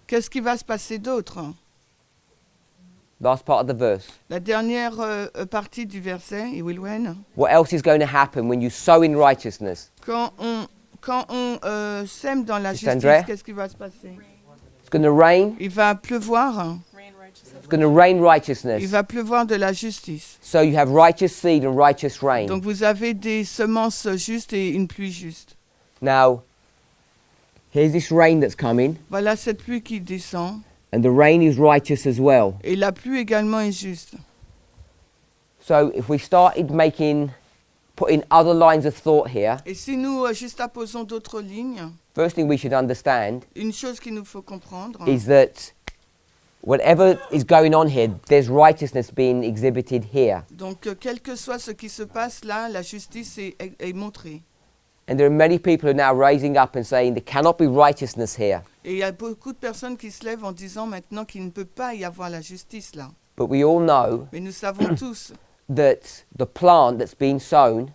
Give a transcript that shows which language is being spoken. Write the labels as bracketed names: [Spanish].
[French] qu'est-ce qui va se passer d'autre? [English] Last part of the verse. [French] La dernière partie du verset, [English] it will when? What else is going to happen when you sow in righteousness? [French] Quand on sème dans la [English] Sister [French] justice, [English] Andrea? [French] qu'est-ce qui va se passer? [English] It's going to rain. [French] Il va pleuvoir. [English] It's going to rain righteousness. [French] Il va pleuvoir de la justice. [English] So you have righteous seed and righteous rain. [French] Donc vous avez des semences justes et une pluie juste. [English] Now, here's this rain that's coming, [French] Voilà cette pluie qui descend. [English] and the rain is righteous as well. [French] Et la pluie également est juste. [English] So if we started putting other lines of thought here, [French] Et si nous juxtaposons d'autres lignes, [English] first thing we should understand [French] une chose qu'il nous faut comprendre, [English] is that whatever is going on here, there's righteousness being exhibited here. [French] donc quel que soit ce qui se passe là, la justice est montrée. [English] And there are many people who are now raising up and saying there cannot be righteousness here. [French] Et il y a beaucoup de personnes qui se lèvent en disant maintenant qu'il ne peut pas y avoir la justice là. [English] But we all know [French] Mais nous savons tous [English] that the plant that's been sown